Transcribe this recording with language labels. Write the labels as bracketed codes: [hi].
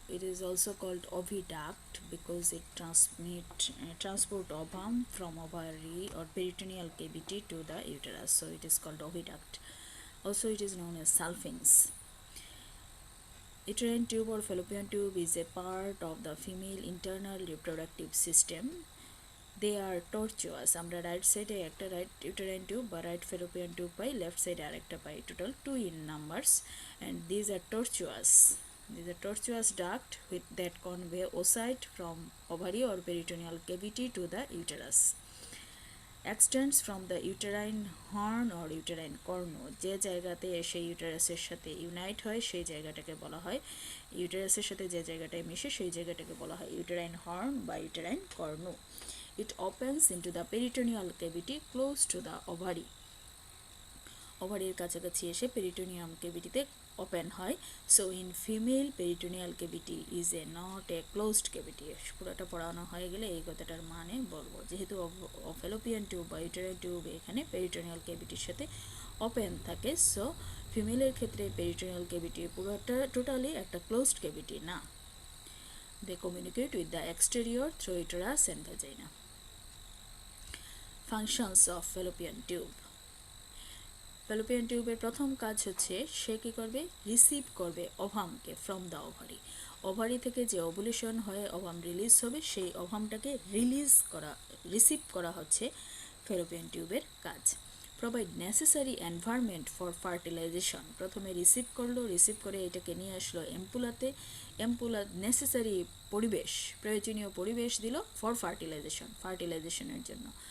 [en] It is also called oviduct because it transport ovum from ovary or peritoneal cavity to the uterus. So it is called oviduct. Also, it is known as salpinx. Uterine tube or fallopian tube is a part of the female internal reproductive system. They are tortuous. [bn] আমরা right সাইডে একটা right uterine tube বা right fallopian tube পাই, left সাইডে আরেকটা পাই, total [en] 2 in numbers, and these are tortuous. These are tortuous duct with that convey oocyte from ovary or peritoneal cavity to the uterus. Extends from the uterine horn or uterine cornu. [bn] যে জায়গাতে এসে ইউটেরাসের সাথে unite হয় সেই জায়গাটাকে বলা হয়, ইউটেরাসের সাথে যে জায়গাটায় মিশে সেই জায়গাটাকে বলা হয় ইউটেরাইন হর্ন বা uterine Cornu. [en] It opens into the peritoneal cavity close to the ovary. [bn] ওভারির কাছাকাছি এসে পেরিটোনিয়াম ক্যাভিটিতে ওপেন হয়. [en] So in female peritoneal cavity is a not a closed cavity. [bn] পুরোটা পড়ানো হয়ে গেলে এই কথাটার মানে বলবো, যেহেতু ফেলোপিয়ান টিউব বা ইউটেরাইন টিউব এখানে পেরিটোনিয়াল ক্যাভিটির সাথে ওপেন থাকে, সো ফিমেলের ক্ষেত্রে পেরিটোনিয়াল ক্যাভিটি পুরোটা টোটালি একটা ক্লোজড ক্যাভিটি না. [en] They communicate with the exterior through uterus and vagina. Functions of fallopian tube. [bn] fallopian টিউবের প্রথম কাজ হচ্ছে সে কী করবে, রিসিভ করবে ওভামকে [en] From the ovary. [bn] ওভারি থেকে যে ওভুলেশন হয়ে ওভাম রিলিজ হবে সেই ওভামটাকে রিসিভ করা হচ্ছে fallopian টিউবের কাজ. [en] Provide necessary environment for fertilization. [bn] প্রথমে রিসিভ করে এটাকে নিয়ে আসলো এম্পুলা নেসেসারি পরিবেশ, প্রয়োজনীয় পরিবেশ দিল ফর ফার্টিলাইজেশনের জন্য.